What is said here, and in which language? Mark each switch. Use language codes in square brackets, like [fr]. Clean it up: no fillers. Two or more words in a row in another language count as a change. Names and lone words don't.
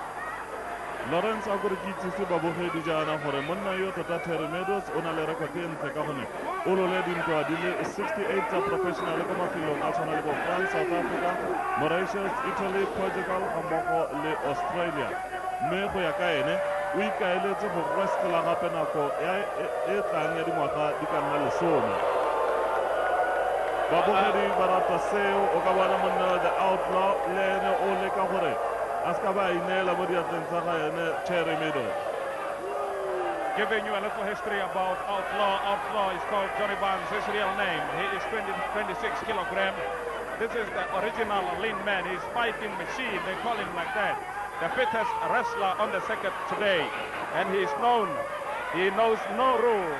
[tn] Lawrence a gore ke itsise babogedi jaana gore monna yo tota Thierry Midoux o na le record e ntle ka gone o lole dintwa di le 68 tsa professional ko mafelong a tshwana le bo France, South Africa, Mauritius, Italy, Portugal ga mmogo le Australia mme go ya ka ene o o ikaeletse go wrestla gape nako e tlang ya dingwaga di ka nna 10. babogedi ba rata seo o ka bona monna the Outlaw le ene o leka gore a ska ba inela mo diatleng tsa ga ene Thierry Midoux. [en] Giving you a little history about Outlaw. Outlaw is called Jonny Barnes, his real name. He is 26 kilogram. This is the original lean man. He's fighting machine, they call him like that. The fittest wrestler on the circuit today. And he is known. He knows no rules.